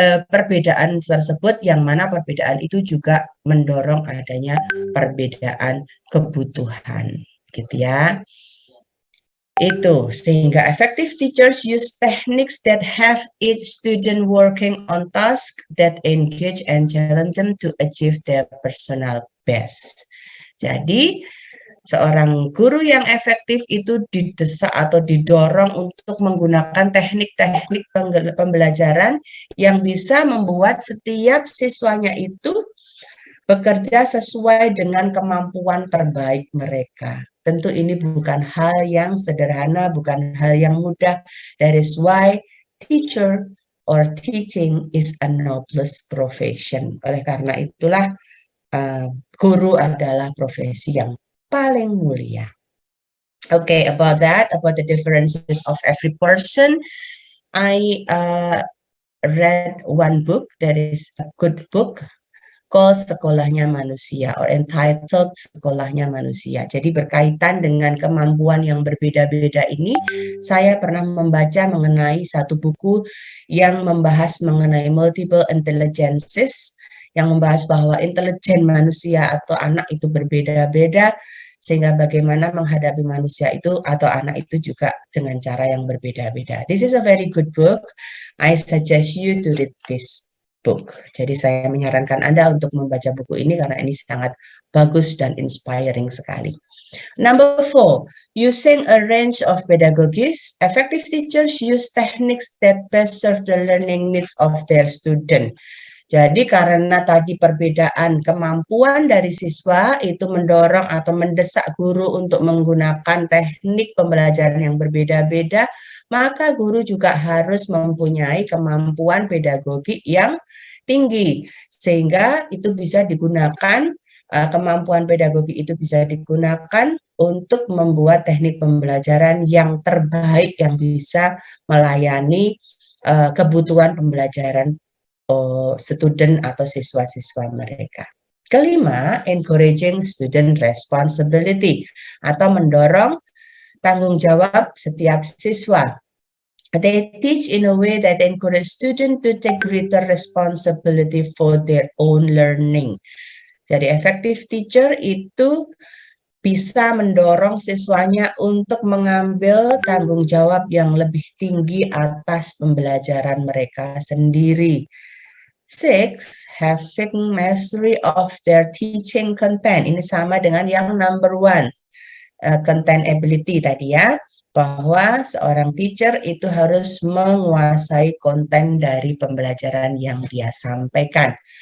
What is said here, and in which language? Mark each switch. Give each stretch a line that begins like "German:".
Indonesian: perbedaan tersebut, yang mana perbedaan itu juga mendorong adanya perbedaan kebutuhan, gitu ya. Itu sehingga
English: effective teachers use techniques that have each student working on tasks that engage and challenge them to achieve their personal best.
Indonesian: Jadi seorang guru yang efektif itu didesak atau didorong untuk menggunakan teknik-teknik pembelajaran yang bisa membuat setiap siswanya itu bekerja sesuai dengan kemampuan terbaik mereka. Tentu ini bukan hal yang sederhana, bukan hal yang mudah.
English: That is why teacher or teaching is a noblest profession.
Indonesian: Oleh karena itulah guru adalah profesi yang paling mulia.
English: Okay, about the differences of every person, I read one book that is a good book called Sekolahnya Manusia or entitled Sekolahnya Manusia.
Indonesian: Jadi berkaitan dengan kemampuan yang berbeda-beda ini, saya pernah membaca mengenai satu buku yang membahas mengenai multiple intelligences, yang membahas bahwa intelijen manusia atau anak itu berbeda-beda, sehingga bagaimana menghadapi manusia itu atau anak itu juga dengan cara yang berbeda-beda.
English: This is a very good book. I suggest you to read this book.
Indonesian: Jadi saya menyarankan Anda untuk membaca buku ini karena ini sangat bagus dan inspiring sekali.
English: Number 4, using a range of pedagogies, effective teachers use techniques that best serve the learning needs of their student.
Indonesian: Jadi karena tadi perbedaan kemampuan dari siswa itu mendorong atau mendesak guru untuk menggunakan teknik pembelajaran yang berbeda-beda, maka guru juga harus mempunyai kemampuan pedagogi yang tinggi, sehingga itu bisa digunakan, kemampuan pedagogi itu bisa digunakan untuk membuat teknik pembelajaran yang terbaik yang bisa melayani kebutuhan pembelajaran student atau siswa-siswa mereka. Kelima,
English: encouraging student responsibility
Indonesian: atau mendorong tanggung jawab setiap siswa.
English: They teach in a way that encourage students to take greater responsibility for their own learning.
Indonesian: Jadi effective teacher itu bisa mendorong siswanya untuk mengambil tanggung jawab yang lebih tinggi atas pembelajaran mereka sendiri.
English: 6, having mastery of their teaching content.
Indonesian: Ini sama dengan yang number 1, content ability tadi ya, bahwa seorang teacher itu harus menguasai konten dari pembelajaran yang dia sampaikan.